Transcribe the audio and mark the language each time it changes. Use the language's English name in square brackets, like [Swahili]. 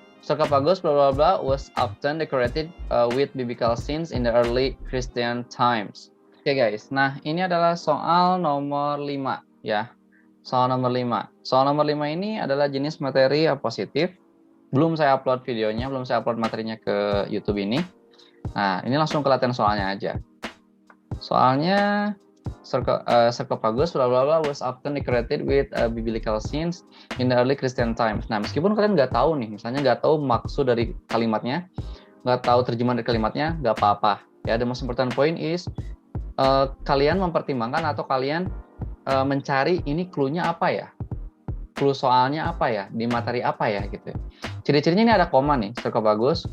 [English] Sarcophagus bla bla bla was often decorated with biblical scenes in the early Christian times. Oke guys. [Indonesian] Nah, ini adalah soal nomor 5 ya. Soal nomor 5. Soal nomor 5 ini adalah jenis materi positif. Belum saya upload videonya, belum saya upload materinya ke YouTube ini. Nah, ini langsung ke latihan soalnya aja. [English] Soalnya sarcophagus bla bla bla was often decorated with biblical scenes in the early Christian times. [Indonesian] Nah, meskipun kalian nggak tahu nih, misalnya nggak tahu maksud dari kalimatnya, nggak tahu terjemahan dari kalimatnya, nggak apa-apa. Ya, [English] the most important point is [Indonesian] kalian mempertimbangkan atau kalian mencari ini clue-nya apa ya? Clue soalnya apa ya? Di materi apa ya gitu. Ciri-cirinya ini ada koma nih, sarcophagus.